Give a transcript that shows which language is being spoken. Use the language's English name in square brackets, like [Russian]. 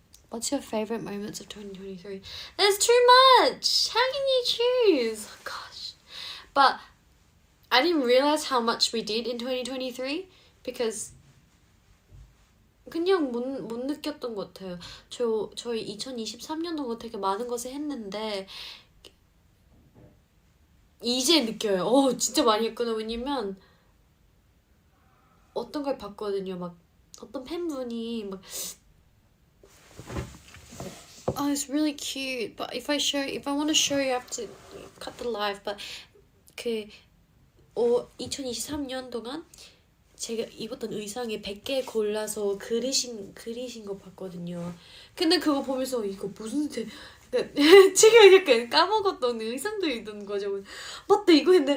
[English] What's your favorite moments of 2023? There's too much! How can you choose? Oh, gosh. But I didn't realize how much we did in 2023 because [Korean] 그냥 못 느꼈던 것 같아요. 저희 2023년도가 되게 많은 것을 했는데 이제 느껴요. 진짜 많이 했구나. 왜냐면 어떤 걸 봤거든요. 막 어떤 팬분이 막 [English] it's really cute. But if I want to show you, I have to cut the live. [Korean] But 2023년 동안 제가 입었던 의상에 100개 골라서 그리신 거 봤거든요. 근데 그거 보면서 이거 무슨 지금 약간 까먹었던 의상도 있던 거죠. 맞다 이거 했네.